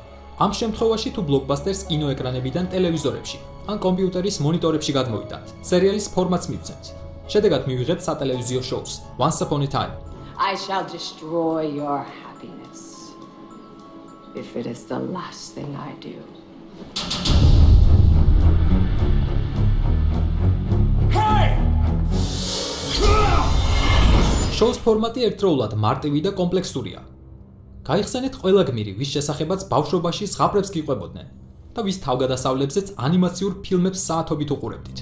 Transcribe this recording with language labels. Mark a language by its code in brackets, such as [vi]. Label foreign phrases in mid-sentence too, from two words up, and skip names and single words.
[ka] ამ შემთხვევაში თუ ბლოკბასტერს კინოეკრანებიდან ტელევიზორებში ან კომპიუტერის მონიტორებში გადმოვიტანთ, სერიალის ფორმატს მივცემთ. შედეგად მივიღებთ სატელევიზიო შოუს Once Upon a Time. [en] I shall destroy your happiness if it is the last thing I do. [ka] შოუს ფორმატი ერთდროულად მარტივი და კომპლექსურია. გაიხსენეთ ყველა გმირი, ვის შესახებაც ბავშვობაში ზღაპრებს გიყვებოდნენ და ვის თავგადასავლებზეც ანიმაციურ ფილმებს საათობით უყურებდით.